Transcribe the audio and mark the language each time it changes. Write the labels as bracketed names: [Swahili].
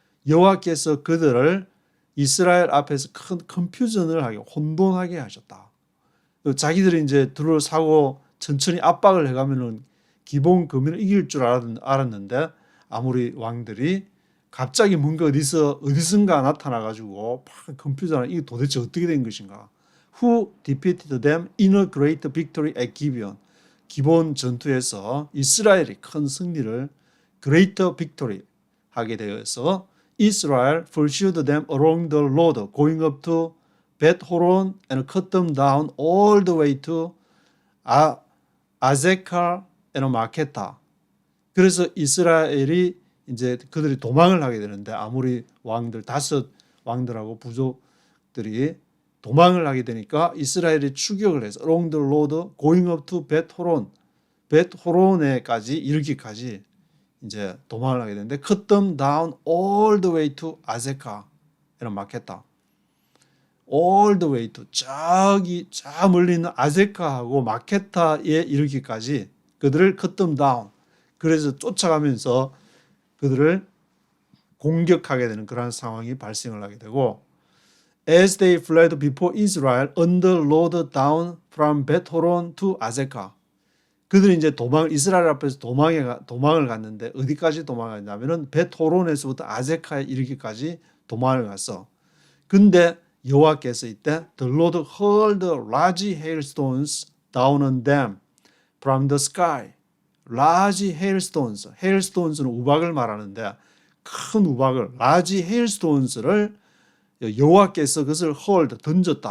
[Korean] 여호와께서 그들을 이스라엘 앞에서 큰 컨퓨전을 하게 혼돈하게 하셨다. 자기들이 이제 둘러싸고 천천히 압박을 해가면은 기본 거민을 이길 줄 알았는데 아무리 왕들이 갑자기 뭔가 어디선가 나타나가지고 막 컨퓨전을 이게 도대체 어떻게 된 것인가? [English] Who defeated them in a great victory at Gibeon? [Korean] 기본 전투에서 이스라엘이 큰 승리를 [English] greater victory [Korean] 하게 되어서 [English] Israel pursued them along the road going up to Beth Horon and cut them down all the way to Azekah and Makkedah. [Korean] 그래서 이스라엘이 이제 그들이 도망을 하게 되는데 아무리 왕들 5 왕들하고 부족들이 도망을 하게 되니까 이스라엘이 추격을 해서 [English] along the road going up to Beth Horon, [Korean] Beth Horon에까지 이르기까지 이제 도망을 하게 되는데 [English] cut them down all the way to Azekah and Makkedah. all the way to [Korean] 저기 저 멀리 있는 아제카하고 마케타에 이르기까지 그들을 [English] cut them down. [Korean] 그래서 쫓아가면서 그들을 공격하게 되는 그런 상황이 발생을 하게 되고 [English] As they fled before Israel under load down from Beth Horon to Azekah. [Korean] 그들이 이제 이스라엘 앞에서 도망을 갔는데 어디까지 도망갔냐면은 벳호론에서부터 아제카에 이르기까지 도망을 갔어. 근데 여호와께서 이때 [English] The Lord hurled large hailstones down on them from the sky. large hailstones. [Korean] hailstones는 우박을 말하는데 큰 우박을 [English] large hailstones [Korean] 를 여호와께서 그것을 hurled 던졌다.